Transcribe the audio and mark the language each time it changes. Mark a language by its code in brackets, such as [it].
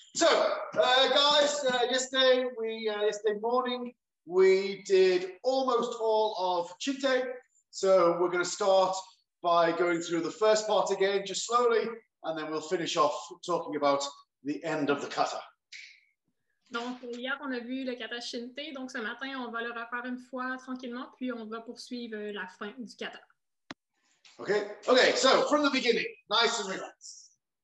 [en] So, guys, yesterday morning we did almost all of Chinte. So we're going to start by going through the first part again, just slowly, and then we'll finish off talking about the end of the kata. [fr] Donc, hier, on a vu le kata Chinte. Donc, ce matin, on va le refaire une fois tranquillement, puis on va poursuivre la fin du kata. [en] Okay, okay, so from the beginning, nice and relaxed.